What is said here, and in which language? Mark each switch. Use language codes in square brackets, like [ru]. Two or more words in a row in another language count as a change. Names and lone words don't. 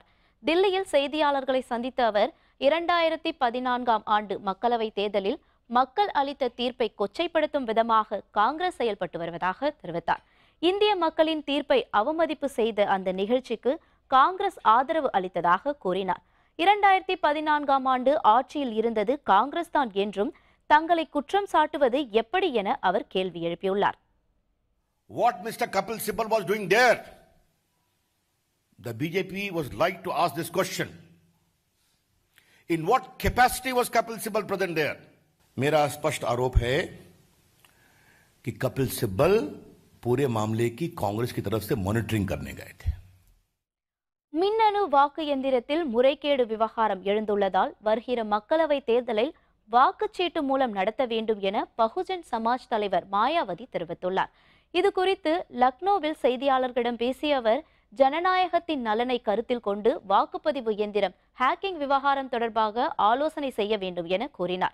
[ta] தில்லியில் செய்தியாளர்களை சந்தித்த அவர், 2014ஆம் ஆண்டு மக்களவைத் தேர்தலில் மக்கள் அளித்த தீர்ப்பை கொச்சைப்படுத்தும் விதமாக காங்கிரஸ் செயல்பட்டு வருவதாக தெரிவித்தார். இந்திய மக்களின் தீர்ப்பை அவமதிப்பு செய்த அந்த நிகழ்ச்சிக்கு காங்கிரஸ் ஆதரவு அளித்ததாக கூறினார். 2014ஆம் ஆண்டு ஆட்சியில் இருந்தது காங்கிரஸ் தான் என்றும், தங்களை குற்றம் சாட்டுவது எப்படி என அவர் கேள்வி எழுப்பியுள்ளார். [en] What Mr. Kapil Sibal was doing there? The BJP was like to ask this question. In what capacity was Kapil Sibal present there? [hi] मेरा स्पष्ट आरोप है कि कपिल सिब्बल पूरे मामले की कांग्रेस की तरफ से मॉनिटरिंग करने गए थे. [ta] மின்னணு வாக்கு எந்திரத்தில் முறைகேடு விவகாரம் எழுந்துள்ளதால் வருகிற மக்களவை தேர்தலை வாக்குச்சீட்டு மூலம் நடத்த வேண்டும் என பகுஜன் சமாஜ் தலைவர் மாயாவதி தெரிவித்துள்ளார். இது குறித்து லக்னோவில் செய்தியாளர்களிடம் பேசிய அவர், ஜனநாயகத்தின் நலனை கருத்தில் கொண்டு வாக்குப்பதிவு எந்திரம் ஹேக்கிங் விவகாரம் தொடர்பாக ஆலோசனை செய்ய வேண்டும் என கூறினார்.